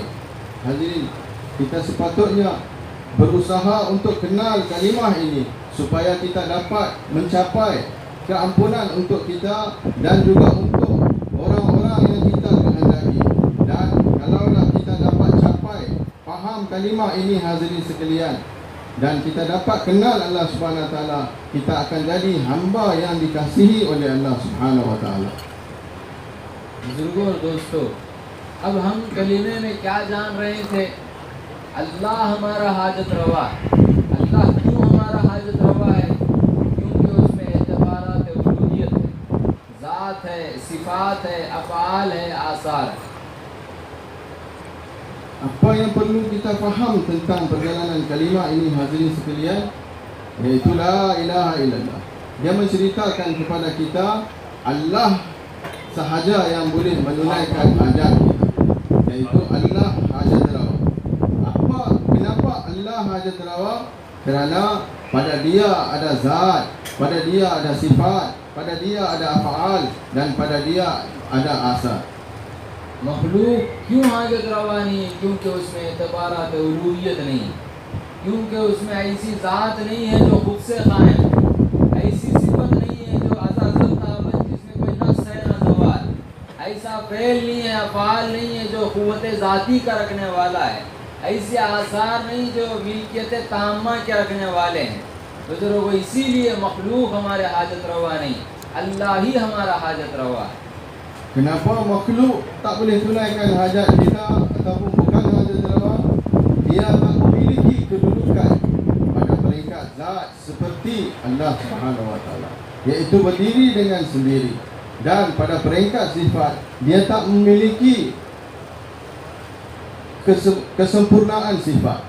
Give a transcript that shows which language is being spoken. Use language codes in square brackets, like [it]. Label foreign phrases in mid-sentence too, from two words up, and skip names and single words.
[ms] Hadirin, kita sepatutnya berusaha untuk kenal kalimah ini supaya kita dapat mencapai keampunan untuk kita dan juga untuk orang-orang yang kita kehendaki. Dan kalaulah kita dapat capai faham kalimah ini, hadirin sekalian, dan kita dapat kenal Allah [ar] سبحانه وتعالى, [ms] kita akan jadi hamba yang dikasihi oleh Allah [ar] سبحانه وتعالى. [hi] बुजुर्गों और दोस्तों, अब हम कलीमे में क्या जान रहे थे? अल्लाह हमारा हाजत रवा है। अल्लाह क्यों हमारा हाजत रवा है? क्योंकि उसमें एतबारात उलूहियत है, ज़ात है, सिफ़ात है, अफ़आल है, आसार है। [ms] Apa yang perlu kita faham tentang perjalanan kalimah ini, hadirin sekalian, iaitu [ar] لا إله إلا الله. [ms] Dia menceritakan kepada kita Allah sahaja yang boleh menunaikan hajat kita, iaitu Allah hajat rawa. Kenapa Allah hajat rawa kerana pada dia ada zat, pada dia ada sifat, pada dia ada af'al dan pada dia ada asar. [hi] मखलूक क्यों हाजत रवा नहीं है? क्योंकि उसमें एतबारात उलूहियत नहीं है, क्योंकि उसमें ऐसी ज़ात नहीं है जो खुद से कायम, ऐसी सिफत नहीं है जो अज़ल ताबत जिसमें कोई नफ्स है ना ज़वाल, ऐसा फ़ेल नहीं है, अफ़ाल नहीं है जो क़ुव्वत ज़ाती का रखने वाला है, ऐसे आसार नहीं जो मिल्कियत ताम्मा के रखने वाले हैं। बुजुर्गों, इसीलिए मखलूक हमारे हाजत रवा नहीं, अल्लाह ही हमारा हाजत रवा है। [ms] Kenapa makhluk tak boleh tunaikan hajat kita ataupun bukan hajat rawa? Dia tak memiliki kedudukan pada peringkat zat seperti Allah [ar] سبحانه وتعالى, [ms] iaitu berdiri dengan sendiri. Dan pada peringkat sifat, dia tak memiliki kesempurnaan sifat.